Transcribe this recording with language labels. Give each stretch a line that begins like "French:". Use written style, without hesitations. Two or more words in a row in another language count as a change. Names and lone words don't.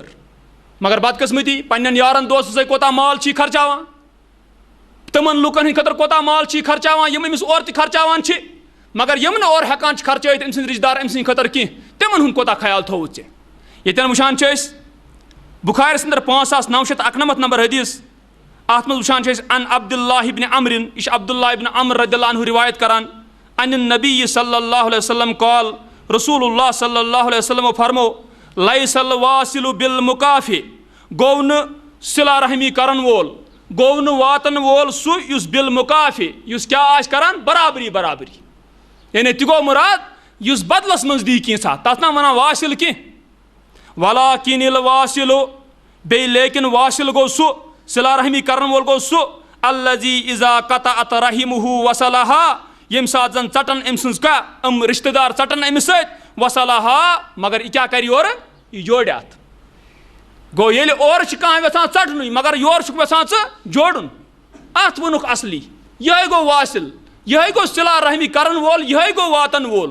Kashmiri: مگر بدقٕسمتی پنٛنٮ۪ن یارن دوستن سۭتۍ کوتاہ مال چھی خرچاوان، تِمن لُکن ہٕنٛدِ خٲطرٕ کوتاہ مال چھی خرچاوان یِم أمِس اورٕ تہِ خرچاوان چھِ، مگر یِم نہٕ اورٕ ہٮ۪کان چھِ خرچٲیِتھ أمۍ سٕنٛدۍ رِشتہٕ دار أمۍ سٕنٛدِ خٲطرٕ کینٛہہ، تِمن ہُنٛد کوتاہ خیال تھووُتھ ژےٚ. ییٚتٮ۪ن وٕچھان چھِ أسۍ بُخارِیَس انٛدر 5991 نمبر حدیث، اتھ منٛز وٕچھان چھِ أسۍ ان عبداللہ ابن عمرن، یہِ چھِ عبداللہ ابن عمر
Arabic: رضی اللہ عنہ
Kashmiri: روایت کران،
Arabic: ان النبی صلی اللہ علیہ وسلم قال، رسول اللہ صلی اللہ علیہ وسلم
Kashmiri: فرمو،
Arabic: لیس الواصل بالمکافی،
Kashmiri: گوٚو نہٕ صِلا رحمی کرن وول، گوٚو نہٕ واتن وول سُہ یُس بالمکافی، یُس کیٛاہ آسہِ کران برابری برابری، یعنی تہِ گوٚو مُراد یُس بدلس منٛز دی کینٛژھا، تتھ نا ونان واصل کینٛہہ.
Arabic: ولاکن الواصل،
Kashmiri: بیٚیہِ لیکن واصل گوٚو سُہ، صِلا رحمی کرن وول گوٚو سُہ،
Arabic: الذی اذا قطعت رحمہ وصلہا،
Kashmiri: ییٚمہِ ساتہٕ زن ژٹن أمۍ سٕنٛز یِم رشتہٕ دار ژٹن أمِس سۭتۍ، وصلہا، مگر یہِ کیٛاہ کرِ یورٕ، یہِ جوڑِ اتھ. گوٚو ییٚلہِ اورٕ چھِ کانٛہہ یژھان ژٹنُے مگر یورٕ چھُکھ یژھان ژٕ جوڑُن، اتھ ووٚنُکھ اصلی، یِہے گوٚو واصل، یِہے گوٚو صِلا رحمی کرن وول، یِہے گوٚو واتن وول.